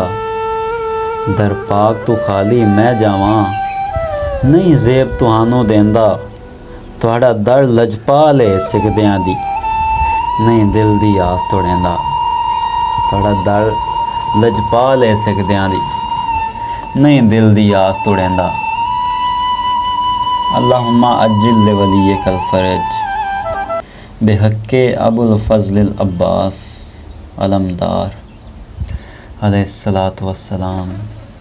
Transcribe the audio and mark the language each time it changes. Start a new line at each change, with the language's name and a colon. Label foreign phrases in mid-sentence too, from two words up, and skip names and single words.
Punjabi: در پاک تو خالی میں جاواں نہیں زیب تہانوں دیندا۔ تہاڈا در لجپال ہے سکدیاں دی نہیں دل دی آس توڑیندا۔ تہاڈا در لجپال ہے سکدیاں دی نہیں دل دی آس توڑیندا۔
Arabic: اللہم عجل لولیک الفرج بحق ابو الفضل العباس علمدار علیہ الصلاۃ والسلام۔